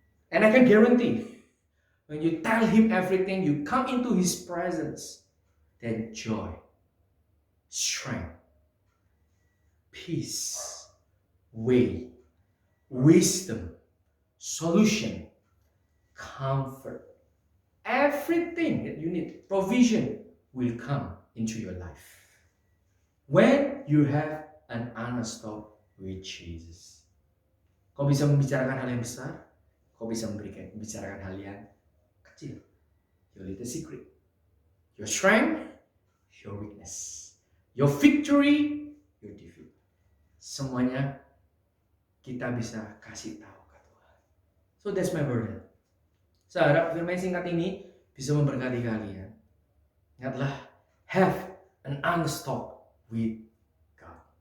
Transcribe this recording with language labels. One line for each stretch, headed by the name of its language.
English: And I can guarantee, when you tell him everything, you come into his presence, then joy, strength, peace, way, wisdom, solution, comfort, everything that you need, provision will come into your life. When you have an honest talk with Jesus.
Indonesian: Kau bisa membicarakan hal yang besar, kau bisa membicarakan hal yang kecil.
English: Your little secret. Your strength, your weakness. Your victory, your defeat.
Indonesian: semuanya kita bisa kasih tahu ke Tuhan.
English: So that's my burden.
Indonesian: Saya harap firman singkat ini bisa memberkati kalian. Ingatlah,
English: have an honest talk with God.